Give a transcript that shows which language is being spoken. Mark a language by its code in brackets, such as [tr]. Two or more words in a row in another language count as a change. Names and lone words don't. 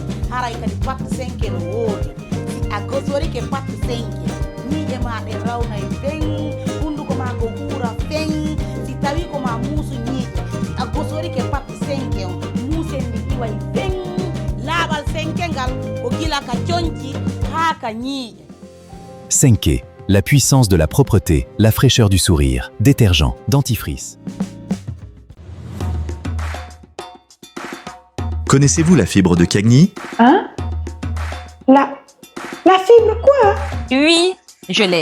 [ff] Haray kadi pattu senke no woodi. Si a gosorike pattu senke, ñiiƴe ma ɗe rawnayi feŋ, hunduko ma ko huura feŋ. Si tawi ko ma muusu ñiiƴe, si a gosorike pattu senke on, muusen ndi iway feŋ. Laaɓal senke ngal ko gila ka coñƴi haa ka ñiiƴe. Senke, [fr] la puissance de la propreté, la fraîcheur du sourire, détergent, dentifrice. Connaissez-vous la fibre de Cagny? Hein? La fibre quoi? Oui, je l'ai.